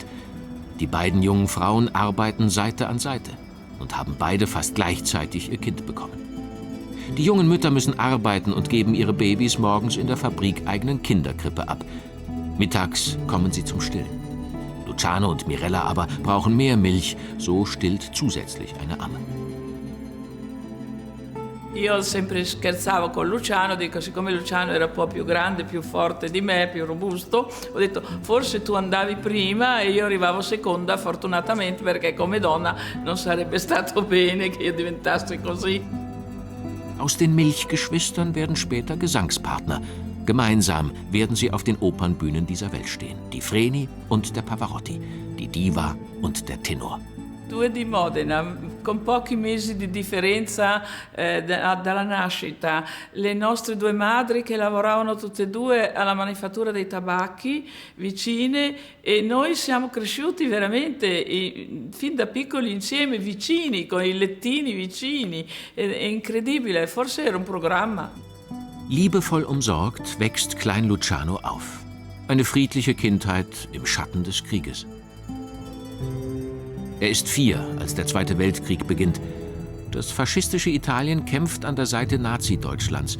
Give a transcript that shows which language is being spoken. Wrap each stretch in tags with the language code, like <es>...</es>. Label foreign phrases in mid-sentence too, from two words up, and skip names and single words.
<de>Die beiden jungen Frauen arbeiten Seite an Seite und haben beide fast gleichzeitig ihr Kind bekommen. Die jungen Mütter müssen arbeiten und geben ihre Babys morgens in der fabrikeigenen Kinderkrippe ab. Mittags kommen sie zum Stillen. Luciano und Mirella aber brauchen mehr Milch, so stillt zusätzlich eine Amme.</de> <it>Io sempre scherzavo con Luciano, dico, siccome Luciano era un po' più grande, più forte di me, più robusto, ho detto forse tu andavi prima e io arrivavo seconda, fortunatamente, perché come donna non sarebbe stato bene che io diventassi così.</it> <de>Aus den Milchgeschwistern werden später Gesangspartner. Gemeinsam werden sie auf den Opernbühnen dieser Welt stehen. Die Freni und der Pavarotti, die Diva und der Tenor.</de> <it>Due di Modena, con pochi mesi di differenza dalla nascita. Le nostre due madri che lavoravano tutte e due alla manifattura dei tabacchi vicine e noi siamo cresciuti veramente fin da piccoli insieme, vicini, con i lettini vicini. È incredibile, forse era un programma.</it> <de>Liebevoll umsorgt wächst Klein Luciano auf. Eine friedliche Kindheit im Schatten des Krieges. Er ist 4, als der Zweite Weltkrieg beginnt. Das faschistische Italien kämpft an der Seite Nazi-Deutschlands.</de>